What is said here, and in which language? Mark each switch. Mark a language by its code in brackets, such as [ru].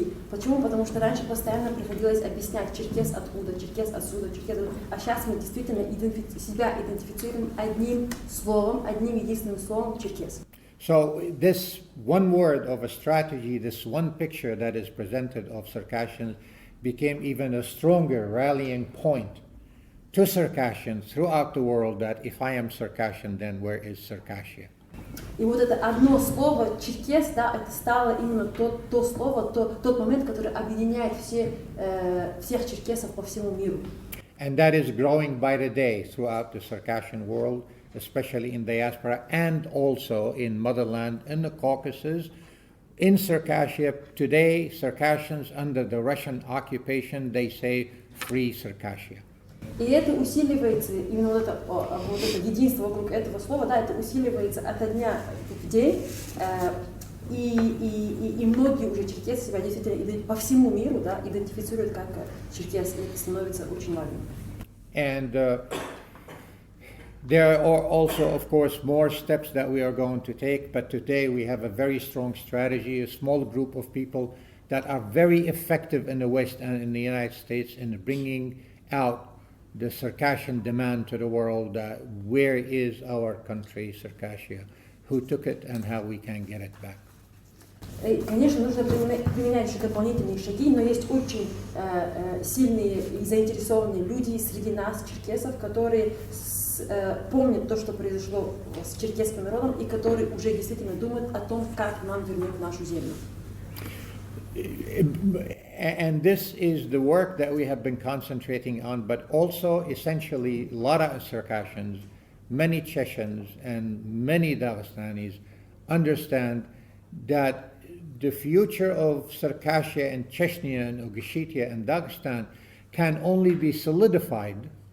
[ru] Почему? Потому что раньше постоянно приходилось объяснять черкес откуда, черкес отсюда, черкес откуда. А сейчас мы действительно себя идентифицируем одним словом, одним единственным словом черкес. [en] So this one word of a strategy, this one picture that is presented of Circassians became even a stronger rallying point to Circassians throughout the world that if I am Circassian, then where is Circassia? [ru] И вот это одно слово черкес, да, это стало именно то слово, тот момент, который объединяет всех черкесов по всему миру. [en] And that is growing by the day throughout the Circassian world, especially in diaspora and also in motherland in the Caucasus. In Circassia today, Circassians under the Russian occupation, they say free Circassia. [ru] И это усиливается, именно вот это единство вокруг этого слова, да, это усиливается ото дня в день, и многие уже черкесы себя действительно по всему миру, да, идентифицируют как черкес, и это становится очень важным. [en] And there are also, of course, more steps that we are going to take, but today we have a very strong strategy, a small group of people that are very effective in the West and in the United States in bringing out the Circassian demand to the world, where is our country, Circassia, who took it and how we can get it back. [ru] И, конечно, нужно применять еще дополнительные шаги, но есть очень сильные и заинтересованные люди среди нас, черкесов, которые помнят то, что произошло с черкесским народом, и которые уже действительно думают о том, как нам вернуть нашу землю. [en] And this is the work that we have been concentrating on, but also essentially a lot of Circassians, many Chechens and many Dagestanis understand that the future of Circassia and Chechnya and Ingushetia and Dagestan can only be solidified